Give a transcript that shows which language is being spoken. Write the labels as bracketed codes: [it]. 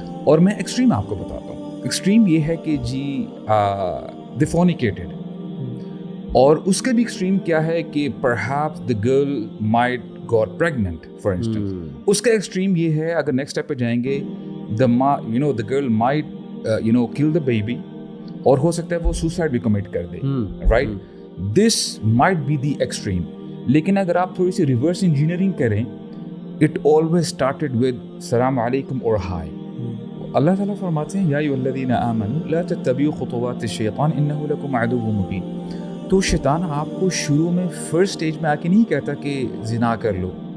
[ur] اور میں ایکسٹریم آپ کو بتاتا ہوں. ایکسٹریم یہ ہے کہ جی [en] they fornicated, [ur] اور اس کا بھی ایکسٹریم کیا ہے کہ perhaps [en] the girl might got pregnant for instance. [ur] اس کا ایکسٹریم یہ ہے, اگر نیکسٹ اسٹیپ پہ جائیں گے, [en] the girl might kill the baby, [ur] اور ہو سکتا ہے وہ سوسائڈ بھی کمٹ کر دے, right. [en] This might be the extreme. [ur] لیکن اگر آپ تھوڑی سی ریورس انجینئرنگ کریں, [en] it always started with [ur] السلام علیکم اور ہائی. [ar] اللہ تعالیٰ فرماتے ہیں یا ایھا الذین آمنوا لا تتبعوا خطوات الشیطان انہ لکم عدو مبین. [ur] تو شیطان آپ کو شروع میں فرسٹ اسٹیج میں آ کے نہیں کہتا کہ زنا کر لو.